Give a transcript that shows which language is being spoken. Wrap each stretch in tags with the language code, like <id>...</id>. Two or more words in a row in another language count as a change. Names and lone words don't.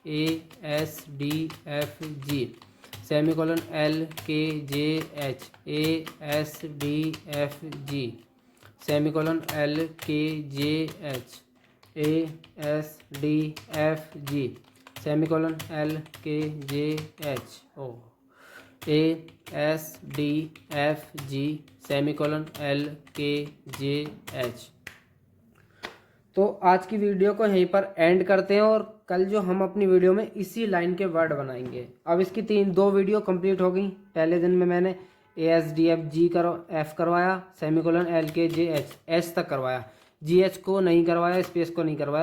<hi>ASDFG सेमीकोलन LKJH ASDFG सेमीकोलन LKJH ASDFG सेमीकोलन LKJH ASDFG सेमीकोलन LKJH। तो आज की वीडियो को यहीं पर एंड करते हैं और कल जो हम अपनी वीडियो में इसी लाइन के वर्ड बनाएंगे। अब इसकी 2 वीडियो कंप्लीट हो गई। पहले दिन में मैंने ASDFG F करवाया, सेमीकोलन LKJH H तक करवाया, GH को नहीं करवाया, स्पेस को नहीं करवाया।</hi>